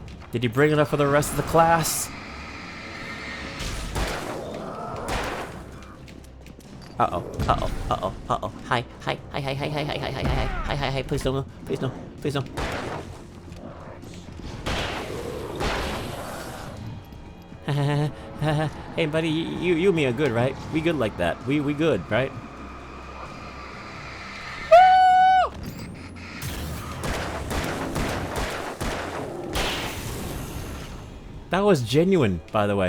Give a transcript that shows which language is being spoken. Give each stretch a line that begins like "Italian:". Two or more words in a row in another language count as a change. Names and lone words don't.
English: Did he bring it up for the rest of the class? Uh-oh, uh-oh, uh-oh, uh-oh. Hi, hi, hi, hi, hi, hi, hi, hi, hi, hi, hi, hi, hi, please no, please no, please no. Hey buddy, you and me are good, right? We good like that. We good, right? Woo! That was genuine, by the way.